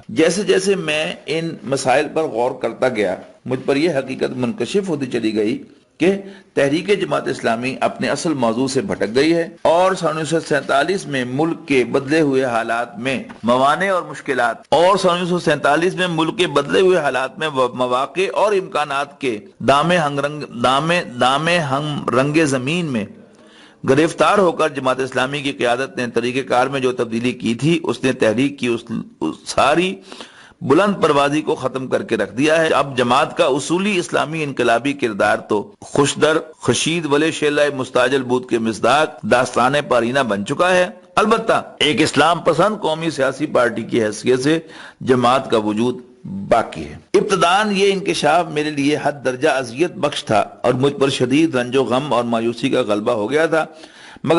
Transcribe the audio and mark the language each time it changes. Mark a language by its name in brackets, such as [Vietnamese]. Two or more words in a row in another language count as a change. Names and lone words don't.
[Urdu] جیسے جیسے میں ان مسائل پر غور کرتا گیا، مجھ پر یہ حقیقت منکشف ہوتی چلی گئی کہ تحریک جماعت اسلامی اپنے اصل موضوع سے بھٹک گئی ہے، اور سن 1947 میں ملک کے بدلے ہوئے حالات میں موانع اور مشکلات اور سن 1947 میں ملک کے بدلے ہوئے حالات میں مواقع اور امکانات کے دام ہم رنگ زمین میں گرفتار ہو کر جماعت اسلامی کی قیادت نے طریقہ کار میں جو تبدیلی کی تھی، اس نے تحریک کی اس ساری بلند پروازی کو ختم کر کے رکھ دیا ہے۔ اب جماعت کا اصولی اسلامی انقلابی کردار تو [Persian] خوشدر خشید ولے شیلہ مستعجل بود [Urdu] کے مصداق داستان پارینہ بن چکا ہے۔ البتہ ایک اسلام پسند قومی سیاسی پارٹی کی حیثیت سے جماعت کا وجود باقی ہے۔ ابتداً یہ انکشاف میرے لیے حد درجہ اذیت بخش تھا اور مجھ پر شدید رنج و غم اور مایوسی کا غلبہ ہو گیا تھا، مگر